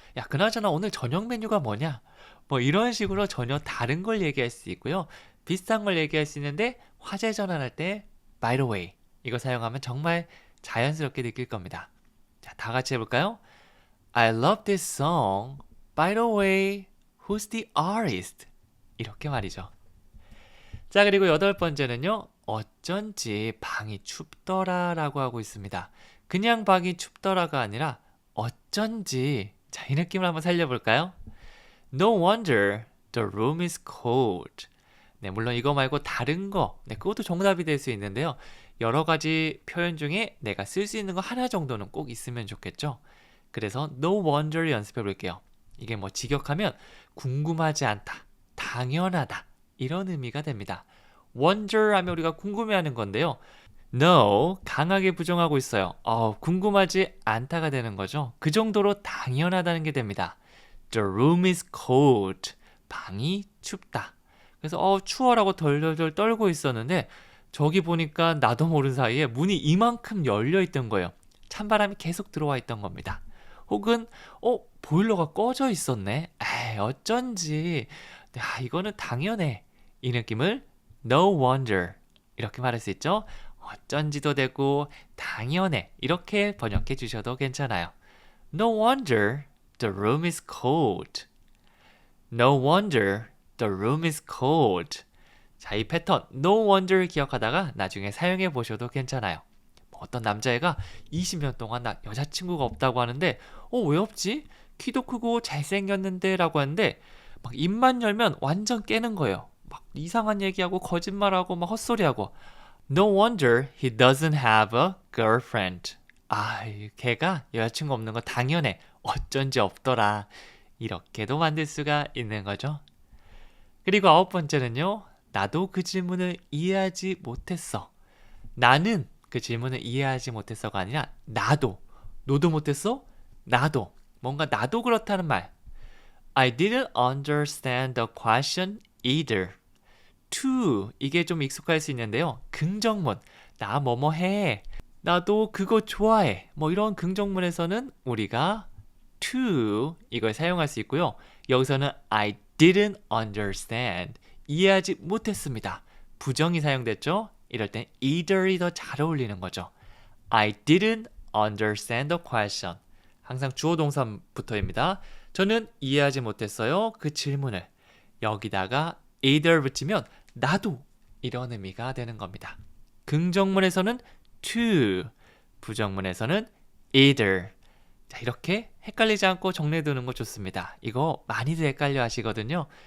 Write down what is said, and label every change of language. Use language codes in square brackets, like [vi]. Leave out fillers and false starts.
[ko] 야 그나저나 오늘 저녁 메뉴가 뭐냐? 이런 식으로 전혀 다른 걸 얘기할 수 있고요. 비슷한 걸 얘기할 수 있는데 화제 전환할 때 by the way 이거 사용하면 정말 자연스럽게 느낄 겁니다. 자, 다 같이 해볼까요? [en] I love this song. By the way, who's the artist? [ko] 이렇게 말이죠. 자, 그리고 여덟 번째는요. 어쩐지 방이 춥더라 라고 하고 있습니다. 그냥 방이 춥더라가 아니라 어쩐지. 자, 이 느낌을 한번 살려볼까요? [en] No wonder the room is cold. [ko] 네, 물론 이거 말고 다른 거, 네, 그것도 정답이 될 수 있는데요. 여러 가지 표현 중에 내가 쓸 수 있는 거 하나 정도는 꼭 있으면 좋겠죠. 그래서 no wonder 연습해 볼게요. 이게 뭐 직역하면 궁금하지 않다, 당연하다 이런 의미가 됩니다. wonder 하면 우리가 궁금해하는 건데요. no, 강하게 부정하고 있어요. 궁금하지 않다가 되는 거죠. 그 정도로 당연하다는 게 됩니다. [en] The room is cold. [ko] 방이 춥다. 그래서 추워라고 덜덜덜 떨고 있었는데 저기 보니까 나도 모르는 사이에 문이 이만큼 열려 있던 거예요. 찬바람이 계속 들어와 있던 겁니다. 혹은 보일러가 꺼져 있었네. 에이, 어쩐지. 이거는 당연해. 이 느낌을 no wonder 이렇게 말할 수 있죠. 어쩐지도 되고 당연해 이렇게 번역해 주셔도 괜찮아요. [en] No wonder the room is cold. No wonder the room is cold. [ko] 자, 이 패턴 no wonder 기억하다가 나중에 사용해 보셔도 괜찮아요. 어떤 남자애가 20년 동안 나 여자친구가 없다고 하는데 왜 없지? 키도 크고 잘생겼는데 라고 하는데 막 입만 열면 완전 깨는 거예요. 막 이상한 얘기하고 거짓말하고 막 헛소리하고 [en] No wonder he doesn't have a girlfriend. [ko] 걔가 여자친구 없는 거 당연해. 어쩐지 없더라. 이렇게도 만들 수가 있는 거죠. 그리고 아홉 번째는요. 나도 그 질문을 이해하지 못했어. 나는 그 질문을 이해하지 못했어가 아니라 나도. 너도 못했어? 나도. 뭔가 나도 그렇다는 말. [en] I didn't understand the question either. [ko] to 이게 좀 익숙할 수 있는데요. 긍정문. 나 뭐뭐 해. 나도 그거 좋아해. 뭐 이런 긍정문에서는 우리가 to 이걸 사용할 수 있고요. 여기서는 [en] I didn't understand. [ko] 이해하지 못했습니다. 부정이 사용됐죠? 이럴 땐 either이 더 잘 어울리는 거죠. [en] I didn't understand the question. [ko] 항상 주어 동사부터입니다. 저는 이해하지 못했어요. 그 질문을. 여기다가 either 붙이면 나도 이런 의미가 되는 겁니다. 긍정문에서는 to, 부정문에서는 either. 자, 이렇게 헷갈리지 않고 정리해두는 거 좋습니다. 이거 많이들 헷갈려 하시거든요.